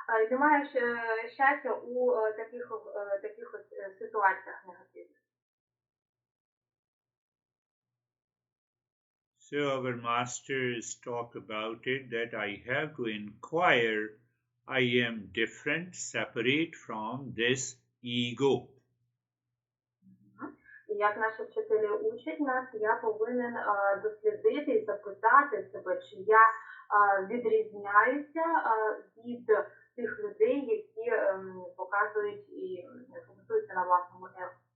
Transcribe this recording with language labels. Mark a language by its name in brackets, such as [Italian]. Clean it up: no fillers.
[Ukrainian] Немає щастя у таких ситуаціях негативних. [English] So our masters talk about it that I have to inquire, I am different, separate from this ego. [Ukrainian] І як наші вчителі учать нас, я повинен дослідити і запитати себе, чи я відрізняюся від тих людей, які показують і фокусуються на власному его.